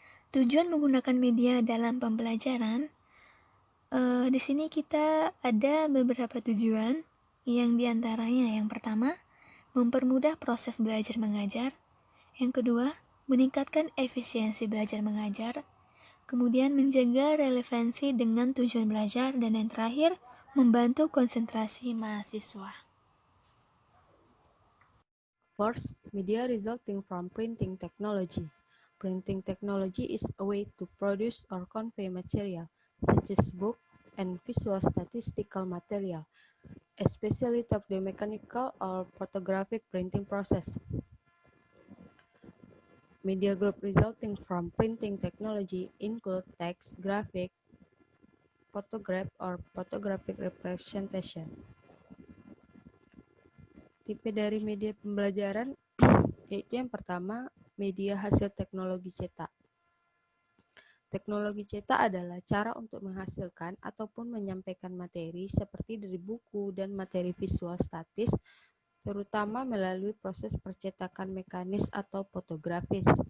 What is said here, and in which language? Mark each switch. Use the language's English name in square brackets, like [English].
[Indonesian] Tujuan menggunakan media dalam pembelajaran, di sini kita ada beberapa tujuan, yang diantaranya yang pertama, mempermudah proses belajar mengajar, yang kedua, meningkatkan efisiensi belajar mengajar, kemudian menjaga relevansi dengan tujuan belajar, dan yang terakhir, membantu konsentrasi mahasiswa. [English] First, media resulting from printing technology. Printing technology is a way to produce or convey material, such as book and visual statistical material, especially through the mechanical or photographic printing process. Media group resulting from printing technology include text, graphic, photograph, or photographic representation. [Indonesian] Tipe dari media pembelajaran yaitu yang pertama, media hasil teknologi cetak. Teknologi cetak adalah cara untuk menghasilkan ataupun menyampaikan materi seperti dari buku dan materi visual statis, terutama melalui proses percetakan mekanis atau fotografis.